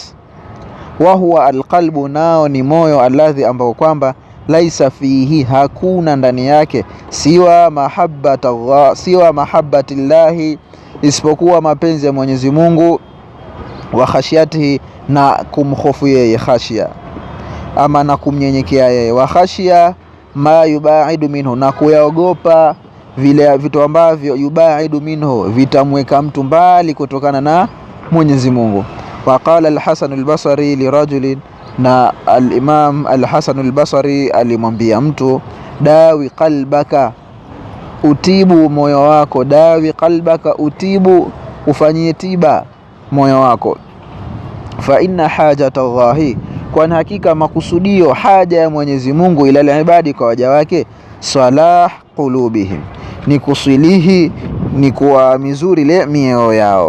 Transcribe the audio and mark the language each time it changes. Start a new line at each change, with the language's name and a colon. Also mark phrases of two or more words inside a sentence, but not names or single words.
Arabic: وهو القلب,
Swahili: nao ni moyo, alladhi, ambao kwamba
Arabic: ليس فيه,
Swahili: hakuna ndani yake,
Arabic: سوى محبة الله,
Swahili: isipokuwa mapenzi ya Mwenyezi Mungu,
Arabic: وخشيته,
Swahili: na kumhofu yeye, khashia ama na kumnyenyekea yeye,
Arabic: وخشية ما يبعد منه,
Swahili: na kuyaogopa vile vitu ambavyo
Arabic: يبعد منه,
Swahili: vitamweka mtu mbali kutokana na Mwenyezi Mungu.
Arabic: وقال الحسن البصري لرجل,
Swahili: na al-Imam al-Hasan al-Basri alimwambia mtu,
Arabic: داو قلبك,
Swahili: utibu moyo wako.
Arabic: داو قلبك,
Swahili: utibu, ufanyie tiba moyo wako.
Arabic: فإن حاجة الله,
Swahili: kwani hakika makusudio, haja ya Mwenyezi Mungu,
Arabic: إلى العباد,
Swahili: kwa waja wake,
Arabic: صلاح قلوبهم,
Swahili: ni kusilihi, ni kuwa mizuri ile mioyo yao.